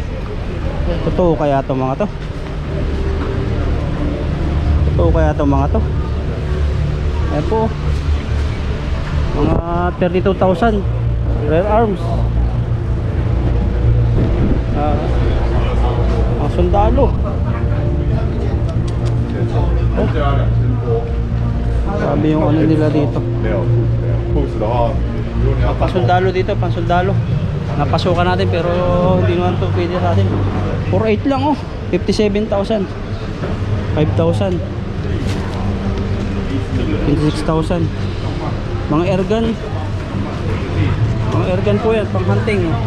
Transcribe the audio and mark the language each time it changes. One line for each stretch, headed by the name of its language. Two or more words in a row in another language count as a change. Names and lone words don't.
Filipino: Totoo kaya to mga to? Ayan po, mga 32,000
English: rare arms.
Filipino: Mga sundalo. Sabi yung ano nila dito.
Chinese: 没有，不止的话，如果你要
Filipino: Pasundalo dito, pansundalo. Napasukan natin pero hindi naman to pwede sa atin. 4.8 lang oh. 57,000. 5,000. 26,000. Mga airgun. Mga airgun po yan, pang hunting.